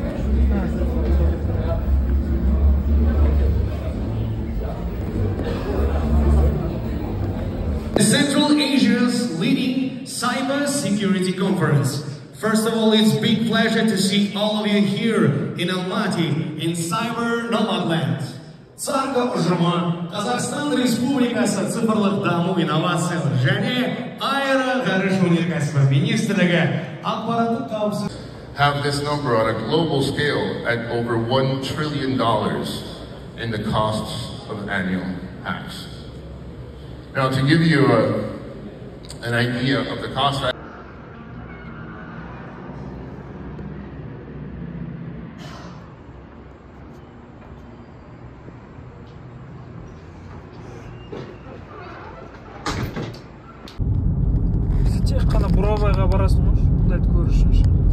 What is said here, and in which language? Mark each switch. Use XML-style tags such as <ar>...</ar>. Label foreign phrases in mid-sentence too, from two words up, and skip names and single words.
<en>Central Asia's leading cyber security conference. First of all, it's a big pleasure to see all of you here in Almaty, in Cyber Nomadland.</en> <kk>Царга ұжымы Қазақстан Республикасы цифрлық даму инновациялар және аэроғарыш өнеркәсібі министрлігі ақпараттық қауіпсіздік</kk> <en>have this number on a global scale at over $1 trillion in the costs of annual hacks. Now, to give you an idea of the cost,</en> <kk>тек қана Бурабайға барасың ғой, бұндайды көру үшін.</kk>